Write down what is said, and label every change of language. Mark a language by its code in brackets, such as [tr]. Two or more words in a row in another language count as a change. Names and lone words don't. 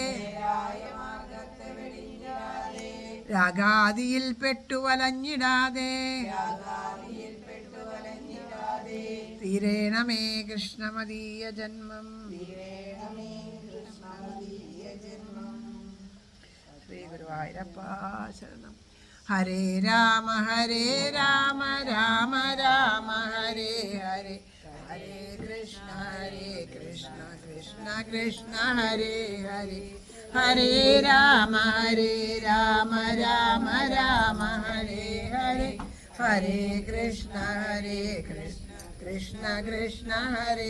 [ml] രാഗാദിയിൽ പെട്ടുവലഞ്ഞിടാതെ. തീരേണമേ കൃഷ്ണമദീയ ജന്മം. ശ്രീ ഗുരുവായൂരപ്പ ശരണം. [sa] ഹരേ രാമ രാമ രാമ ഹരേ ഹരേ. ഹരേ കൃഷ്ണ കൃഷ്ണ കൃഷ്ണ കൃഷ്ണ ഹരേ ഹരേ ഹരേ രാമ രാമ രാമ ഹരേ ഹരേ ഹരേ കൃഷ്ണ കൃഷ്ണ കൃഷ്ണ കൃഷ്ണ ഹരേ